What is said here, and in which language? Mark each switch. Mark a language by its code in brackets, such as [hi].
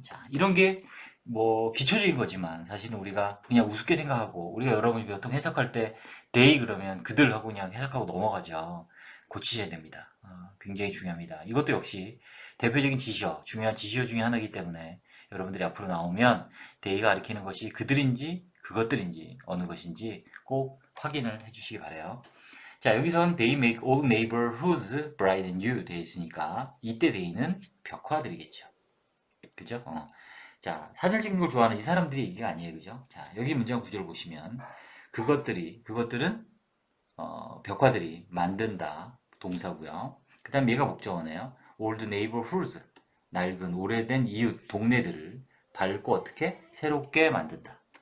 [ko] 자, 이런 게 뭐 기초적인 거지만 사실은 우리가 그냥 우습게 생각하고 우리가 여러분이 보통 해석할 때 they 그러면 그들 하고 그냥 해석하고 넘어가죠. 고치셔야 됩니다. 굉장히 중요합니다. 이것도 역시 대표적인 지시어, 중요한 지시어 중에 하나이기 때문에 여러분들이 앞으로 나오면 they가 가리키는 것이 그들인지 그것들인지 어느 것인지 꼭 확인을 해주시기 바래요. 자, 여기선 [en] they make all neighborhoods bright and new [ko] 되어 있으니까 이때 they는 벽화들이겠죠. 그죠? 자, 사진 찍는 걸 좋아하는 이 사람들이 이게 아니에요. 그죠? 자, 여기 문장 구조를 보시면 그것들은 벽화들이 만든다 동사고요. 그 다음 얘가 목적어네요. [en] old neighborhoods [ko] 낡은 오래된 이웃 동네들을 밝고 어떻게 새롭게 만든다.